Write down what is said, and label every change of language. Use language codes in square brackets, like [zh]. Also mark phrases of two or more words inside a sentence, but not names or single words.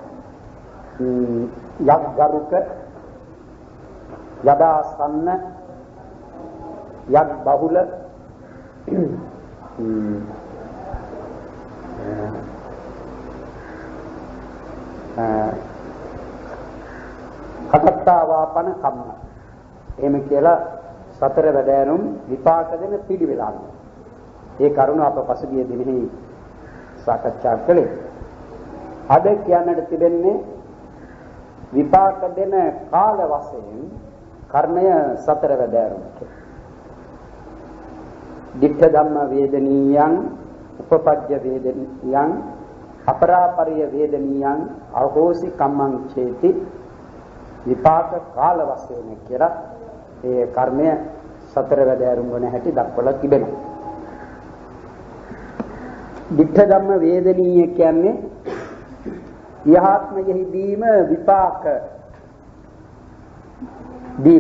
[pi] යත් ගරුක යදාසන්න යත් බහුල කටත්තා වාපන කම්ම [si] එහෙම කියලා සතර වැදෑරුම් විපාක දෙන පිළිවෙල. ඒ කරුණ අප පසුගිය දිනෙහි සාකච්ඡා කළේ. අද කියන්නට තිබෙන්නේ විපාක දෙන කාල වශයෙන් කර්මය සතර වැදෑරුම්. [pi] දිට්ඨ ධම්ම වේදනීයං උපපජ්ජ වේදනීයං අපරාපරිය වේදනීයං අහෝසි කම්මං චේති [si] විපාක කාල වශයෙන් කියලා ඒ කර්මය සතර වැදෑරුම් වන හැටි දක්වලා තිබෙනවා. [pi] දිට්ඨ ධම්ම වේදනීය කියන්නේ යහාත්මයෙහිදීම විපාක දීම.